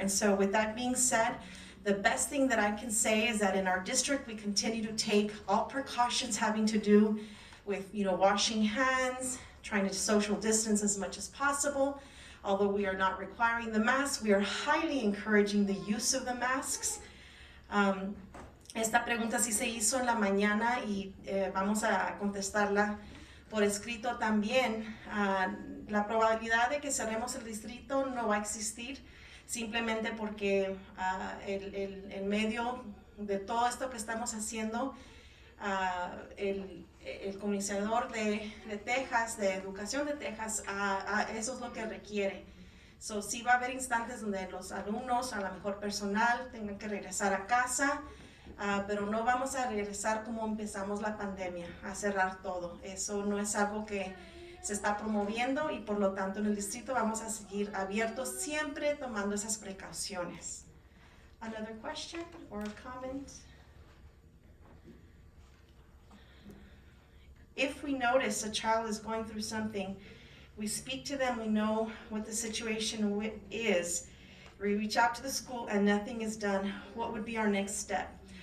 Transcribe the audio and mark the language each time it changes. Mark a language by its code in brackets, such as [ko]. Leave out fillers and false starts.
[en] And so with that being said, the best thing that I can say is that in our district, we continue to take all precautions having to do with, washing hands, trying to social distance as much as possible. Although we are not requiring the mask, we are highly encouraging the use of the masks. [es] Esta pregunta sí se hizo en la mañana y vamos a contestarla por escrito también. La probabilidad de que cerremos el distrito no va a existir. simplemente porque en medio de todo esto que estamos haciendo, el comisionador de Texas, de Educación de Texas, eso es lo que requiere. So, sí va a haber instantes donde los alumnos, a lo mejor personal, tengan que regresar a casa, pero no vamos a regresar como empezamos la pandemia, a cerrar todo. Eso no es algo que se está promoviendo y por lo tanto en el distrito vamos a seguir abiertos siempre tomando esas precauciones. [en] Another question or comment? If we notice a child is going through something, we speak to them, we know what the situation is, we reach out to the school and nothing is done, what would be our next step?